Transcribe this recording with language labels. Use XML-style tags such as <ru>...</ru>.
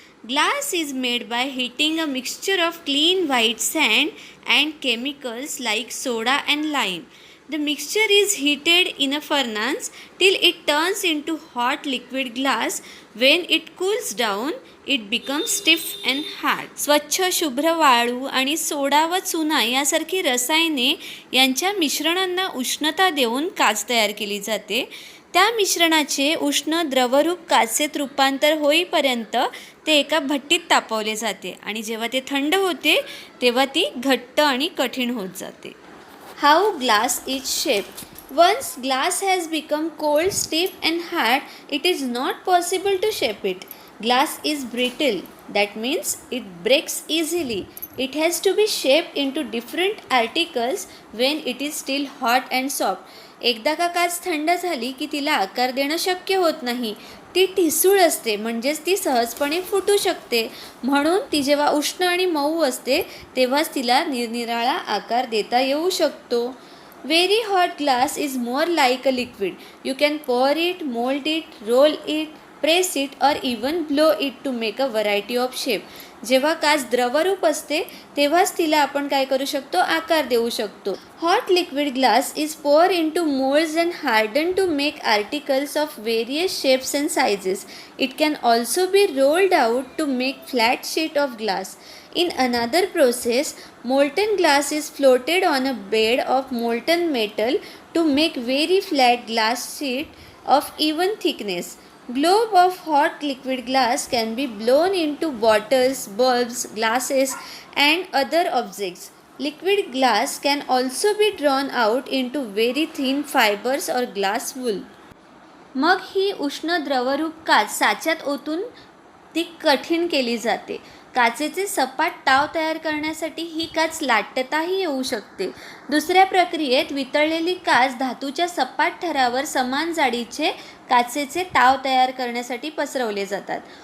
<en>Glass is made by heating a mixture of clean white sand and chemicals like soda and lime. The mixture is heated in a furnace till it turns into hot liquid glass. When it cools down, it becomes stiff and hard.</en> <mr>स्वच्छ शुभ्र वाळू आणि सोडा व चुना यासारखी रसायने यांच्या मिश्रणांना उष्णता देऊन काच तयार केली जाते. त्या मिश्रणाचे उष्ण द्रवरूप काचेत रूपांतर होईपर्यंत ते एका भट्टीत तापवले जाते आणि जेव्हा ते थंड होते तेव्हा ती घट्ट आणि कठीण होत जाते.</mr> <en>How glass is shaped. Once glass has become cold, stiff and hard, it is not possible to shape it. Glass is brittle. That means it breaks easily. It has to be shaped into different articles when it is still hot and soft.</en> <mr>एकदा का काच थंड झाली की तिला आकार देणं शक्य होत नाही. ती ठिसूळ असते, म्हणजेच ती सहजपणे फुटू शकते. म्हणून ती जेव्हा उष्ण आणि मऊ असते तेव्हाच तिला निरनिराळा आकार देता येऊ शकतो.</mr> <en>Very hot glass is more like a liquid. You can pour it, mold it, roll it, press it or even blow it to make a variety of shape.</en> <mr>जेव्हा काच द्रवरूप असते तेव्हाच तिला आपण काय करू शकतो, आकार देऊ शकतो.</mr> <en>Hot liquid glass is poured into molds and hardened to make articles of various shapes and sizes. It can also be rolled out to make flat sheet of glass. In another process, molten glass is floated on a bed of molten metal to make very flat glass sheet of even thickness. Globe of hot liquid glass can be blown into bottles, bulbs, glasses and other objects. Liquid glass can also be drawn out into very thin fibers or glass wool.</en> <mr>मग ही उष्ण द्रवरूप काच साच्यात ओतून ती कठीण केली जाते. काचेचे सपाट टाव तयार करण्यासाठी ही काच लाटताही येऊ शकते. दुसऱ्या प्रक्रियेत वितळलेली काच धातूच्या सपाट थरावर समान जाडीचे काचेचे टाव तयार करण्यासाठी पसरवले जातात.</mr>